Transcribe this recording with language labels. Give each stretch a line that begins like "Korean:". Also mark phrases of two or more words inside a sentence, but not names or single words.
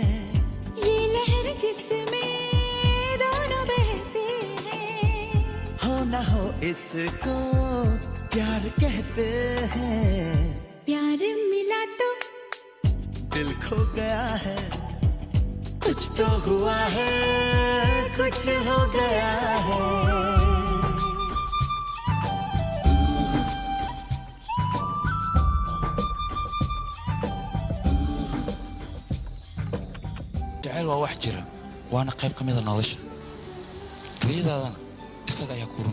Hindi: ये लहर जिसमें दोनों बहते हैं हो ना हो इसको प्यार कहते हैं प्यार मिला तो दिल खो गया है कुछ तो हुआ है कुछ हो गया है
Somali: jacayl waa wax jira waana qayb ka mida nolosha keliyadaadana isaga ayaa ku